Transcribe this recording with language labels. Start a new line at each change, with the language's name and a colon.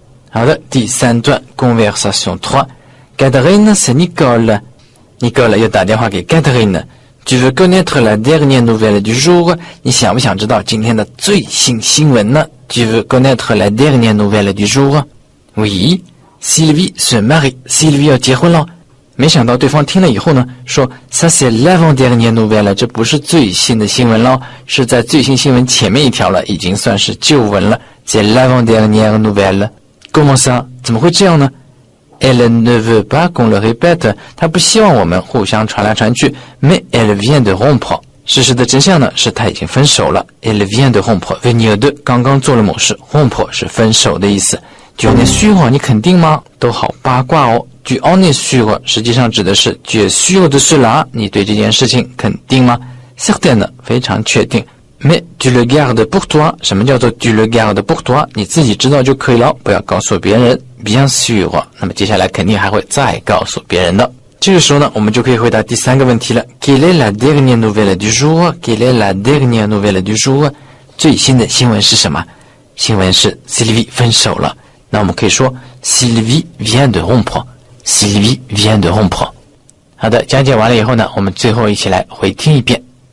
Chinese: 好的，第三段 conversation 3
French: Catherine, c'est Nicole. Nicole
Chinese: 又打电话给
French: Catherine。Tu veux connaître la dernière nouvelle du jour?
Chinese: 你想不想知道今天的最新新闻呢
French: Tu veux connaître la dernière nouvelle du jour? Oui. Sylvie se marie. Sylvie
Chinese: 要结婚了。没想到对方听了以后呢，说
French: Ça c'est l'avant-dernière nouvelle，
Chinese: 这不是最新的新闻了，是在最新新闻前面一条了，已经算是旧闻了。
French: C'est l'avant-dernière nouvelle。Comment ça？
Chinese: 怎么会这样呢？
French: Elle ne veut pas qu'on le répète，
Chinese: 她不希望我们互相传来传去
French: ，mais elle vient de rompre。
Chinese: 事实的真相呢，是她已经分手了。
French: Elle vient de rompre。
Chinese: venir de 刚刚做了某事 ，rompre 是分手的意思。
French: Tu en es sûr？
Chinese: 你肯定吗？都好八卦哦。
French: Tu en es sûr？
Chinese: 实际上指的是
French: Tu es sûr de cela？
Chinese: 你对这件事情肯定吗 ？
French: Certaine
Chinese: 非常确定。
French: Mais tu le gardes pour toi？
Chinese: 什么叫做
French: tu le gardes pour toi？
Chinese: 你自己知道就可以了，不要告诉别人。
French: Bien sûr。
Chinese: 那么接下来肯定还会再告诉别人的。这个时候呢，我们就可以回答第三个问题了。
French: Quelle est la dernière nouvelle du jour？ Quelle est la dernière nouvelle du jour？
Chinese: 最新的新闻是什么？新闻是 Sylvie 分手了。那我们可以说
French: Sylvie vient de rompre。Sylvie vient de rompre。
Chinese: 好的，讲解完了以后呢，我们最后一起来回听一遍。